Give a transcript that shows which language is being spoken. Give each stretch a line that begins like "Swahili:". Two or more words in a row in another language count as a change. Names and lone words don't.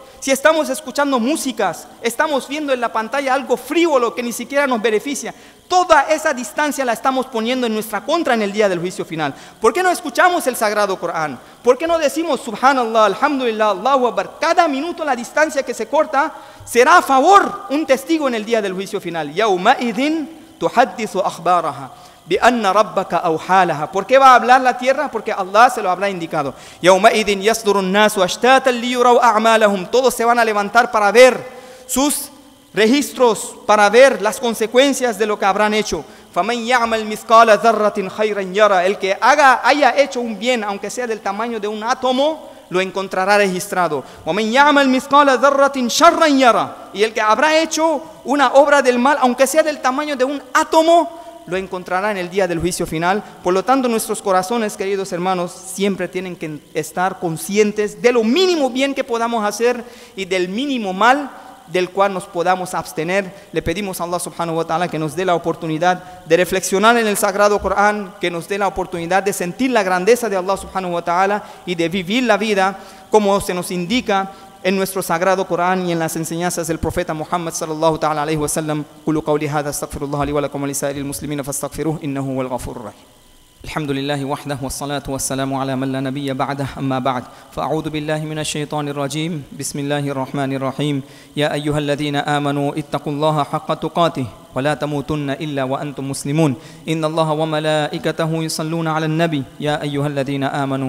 Spanish: Si estamos escuchando músicas, estamos viendo en la pantalla algo frívolo que ni siquiera nos beneficia, toda esa distancia la estamos poniendo en nuestra contra en el día del juicio final. ¿Por qué no escuchamos el Sagrado Corán? ¿Por qué no decimos
Arabic: سبحان الله، الحمد لله، الله أكبر?
Spanish: Cada minuto la distancia que se corta será a favor un testigo en el día del juicio final.
Arabic: يومئذ تحدث أخبارها بأن ربك أوحى لها.
Spanish: ¿Por qué va a hablar la tierra? Porque Allah se lo habrá indicado.
Arabic: يومئذ يصدر الناس أشتاتا ليروا أعمالهم.
Spanish: Todos se van a levantar para ver sus registros, para ver las consecuencias de lo que habrán hecho.
Arabic: فَمَنْ يَعْمَلْ مِثْقَالَ ذَرَّةٍ خَيْرًا يَرَى.
Spanish: El que haya hecho un bien, aunque sea del tamaño de un átomo, lo encontrará registrado.
Arabic: وَمَنْ يَعْمَلْ مِثْقَالَ ذَرَّةٍ شَرًّا يَرَى.
Spanish: Y el que habrá hecho una obra del mal, aunque sea del tamaño de un átomo, lo encontrará en el día del juicio final. Por lo tanto, nuestros corazones, queridos hermanos, siempre tienen que estar conscientes de lo mínimo bien que podamos hacer y del mínimo mal del cual nos podamos abstener. Le pedimos a Allah
Arabic: سبحانه وتعالى
Spanish: que nos dé la oportunidad de reflexionar en el Sagrado Corán, que nos dé la oportunidad de sentir la grandeza de Allah
Arabic: سبحانه وتعالى
Spanish: y de vivir la vida como se nos indica en nuestro sagrado Corán y en las enseñanzas del profeta Muhammad
Arabic: صلى الله تعالى عليه وسلم. قولوا قولي هذا أستغفر الله لي ولكم ولسائر المسلمين فاستغفروه إنه هو الغفور الرحيم. الحمد لله وحده والصلاة والسلام على من لا نبي بعده أما بعد فأعوذ بالله من الشيطان الرجيم بسم الله الرحمن الرحيم يا أيها الذين آمنوا اتقوا الله حق تقاته ولا تموتن إلا وأنتم مسلمون إن الله وملائكته يصلون على النبي يا أيها الذين آمنوا